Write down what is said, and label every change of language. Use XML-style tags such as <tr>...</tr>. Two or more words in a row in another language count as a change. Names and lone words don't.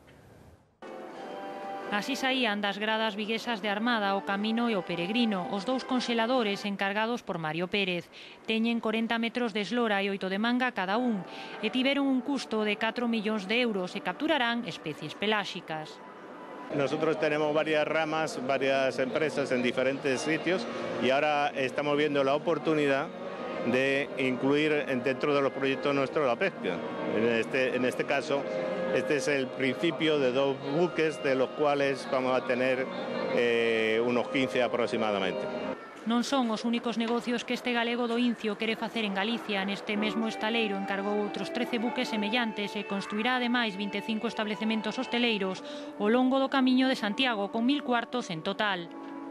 <gl>Así saían das gradas viguesas de Armada o Camino e o Peregrino, os dous conxeladores encargados por Mario Pérez. Teñen 40 metros de eslora e 8 de manga cada un, e tiveron un custo de 4 millóns de euros e capturarán especies peláxicas.</gl> <es>Nosotros tenemos varias ramas, varias empresas en diferentes sitios y ahora estamos viendo la oportunidad de incluir dentro de los proyectos nuestros la pesca. En este caso, este es el principio de 2 buques, de los cuales vamos a tener unos 15 aproximadamente.</es> <gl>Non son os únicos negocios que este galego do Incio quere facer en Galicia. Neste mesmo estaleiro encargou outros 13 buques semellantes e construirá ademais 25 establecementos hosteleiros ao longo do Camiño de Santiago, con 1000 cuartos en total.</gl>